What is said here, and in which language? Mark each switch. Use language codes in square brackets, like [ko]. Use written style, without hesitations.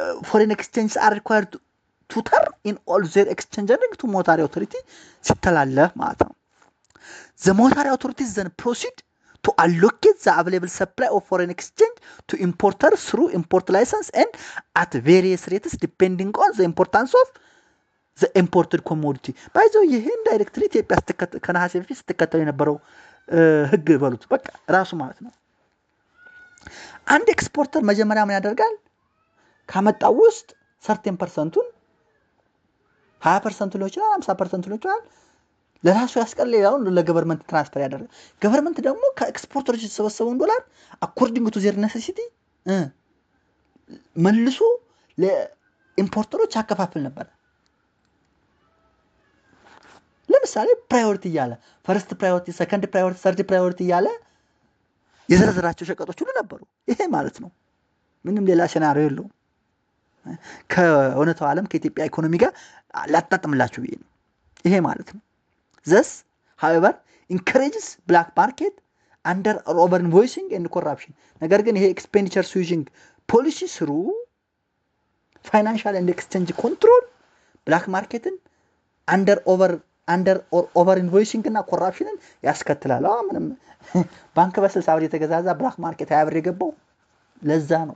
[en] foreign exchange are required to turn in all their exchange earning to monetary authority [am] ሲተላለፍ ማለት ነው [en] the monetary authorities then proceed to allocate the available supply of foreign exchange to importers through import license and at various rates depending on the importance of the imported commodity. By the way, [am] ይሄን ዳይሬክትሊ ኢትዮጵያ ከነሐሴ በፊት ስትከተል የነበረው ህግ በሉት በቃ ራሱ ማለት ነው። አንድ ኤክስፖርተር መጀመሪያ ምን ያደርጋል? ካመጣው ውስጥ 30%ቱን 20% ሊሆን ይችላል 50% ሊሆን ይችላል ለራሱ ያስቀር ሌላውን ለገቨርንመንት ትራንስፈር ያደርጋል። ገቨርንመንት ደግሞ ከኤክስፖርተሮች የተሰበሰበውን ዶላር [en] according to their necessity [am] መልሶ ለኢምፖርተሮች ያከፋፍል ነበር። ለምሳሌ ፕራዮሪቲ እያለ ፈርስት ፕራዮሪቲ ሰከንድ ፕራዮሪቲ ሰርድ ፕራዮሪቲ እያለ የዘረዘራቸው ሸቀጦች ሁሉ ነበሩ። ይሄ ማለት ነው ምንም ሌላ ሴናሪዮ የለውም። ከእውነታው ዓለም ከኢትዮጵያ ኢኮኖሚ ጋር ላጣጥምላችሁ ብዬ ነው። ይሄ ማለት ነው [en] Thus, however, encourages black market under or over invoicing and corruption. [am] ነገር ግን ይሄ [en] expenditure switching policy through financial and exchange control [am] black markeትን [en] under or over invoicing [am] እና corruptionን ያስከትላል። ምንም ባንክ በ60 ብር የተገዛዛ black market 20 ብር የገባው ለዛ